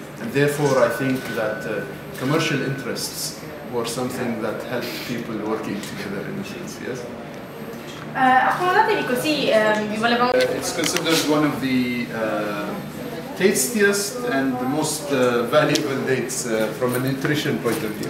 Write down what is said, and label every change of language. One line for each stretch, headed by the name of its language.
English: And therefore, I think that commercial interests were something that helped people working together in a sense. Yes.
Italian: Accomodatevi così, vi volevamo...
English: It's considered one of the tastiest and the most valuable dates from a nutrition point of view.